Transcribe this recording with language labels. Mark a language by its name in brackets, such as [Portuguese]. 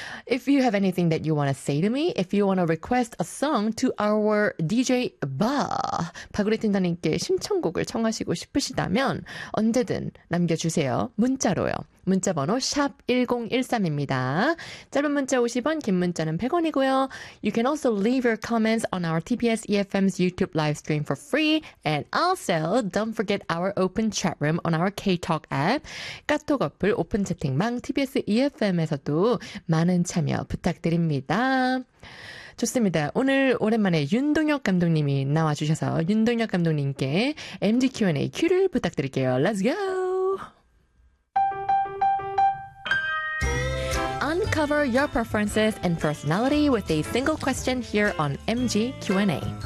[English] If you have anything that you want to say to me, if you want to request a song to our DJ Ba, [Korean] 바구리팀장님께 신청곡을 청하시고 싶으시다면 언제든 남겨주세요. 문자로요. 문자번호 샵1013입니다. 짧은 문자 50원, 긴 문자는 100원이고요. [English] You can also leave your comments on our TBS EFM's YouTube live stream for free. And also, don't forget our open chat room on our K-Talk app. [Korean] 카톡 어플 오픈 채팅방 TBS EFM에서도 많은 참여 부탁드립니다. 좋습니다. 오늘 오랜만에 윤동혁 감독님이 나와주셔서 윤동혁 감독님께 MG Q&A 큐를 부탁드릴게요. [English] Let's go! Uncover your preferences and personality with a single question here on MG Q&A.